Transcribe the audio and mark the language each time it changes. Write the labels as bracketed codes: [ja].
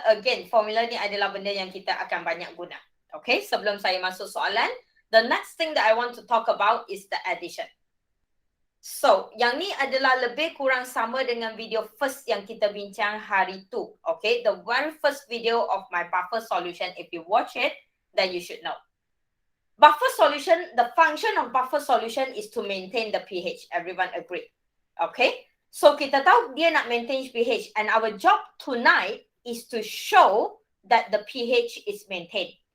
[ms] Again, formula ni adalah benda yang kita akan banyak guna. [en] Okay, [ms] sebelum saya masuk soalan, [en] the next thing that I want to talk about is the addition. [ms] So, yang ni adalah lebih kurang sama dengan video first yang kita bincang hari tu. [en] Okay, the very first video of my buffer solution, if you watch it, then you should know. Buffer solution, the function of buffer solution is to maintain the pH. Everyone agree? Okay, so [ms] kita tahu dia nak [en] maintain pH, and our job tonight is to show that the pH is maintained.